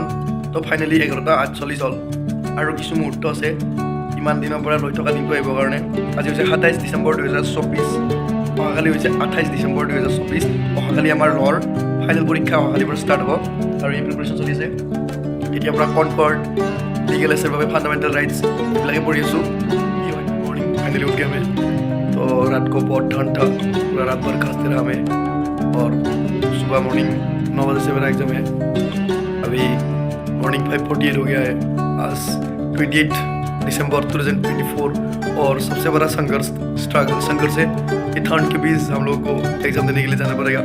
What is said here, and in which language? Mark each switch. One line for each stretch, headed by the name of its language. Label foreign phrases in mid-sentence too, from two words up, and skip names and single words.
Assamese: তো ফাইনেলি 11:48 হ'ল আৰু কিছু মুহূৰ্ত আছে ইমান দিনৰ পৰা ৰৈ থকা দিনটো আহিবৰ কাৰণে। আজি হৈছে 27 ডিচেম্বৰ 2024, অহাকালি হৈছে 28 ডিচেম্বৰ 2024। অহাকালি আমাৰ ল'ৰ ফাইনেল পৰীক্ষা অহাকালিৰ পৰা ষ্টাৰ্ট হ'ব আৰু এই প্ৰিপেৰেশ্যন চলি আছে। এতিয়াৰ পৰা কনকৰ্ড, লিগেল এছৰ বাবে
English: fundamental rights
Assamese: এইবিলাকে পঢ়ি আছোঁ। কি হয় মৰ্নিং
Hindi: फाइनली उठ गए हमें, तो रात को बहुत ठंड था, पूरा रात भर खांसते रहा हमें और सुबह मॉर्निंग 9 बजे से मेरा एग्ज़ाम है। अभी मॉर्निंग 5:48 हो गया है। आज 28 दिसंबर 2024 और सबसे बड़ा संघर्ष है कि ठंड के बीच हम लोग को एग्ज़ाम देने के लिए जाना पड़ेगा।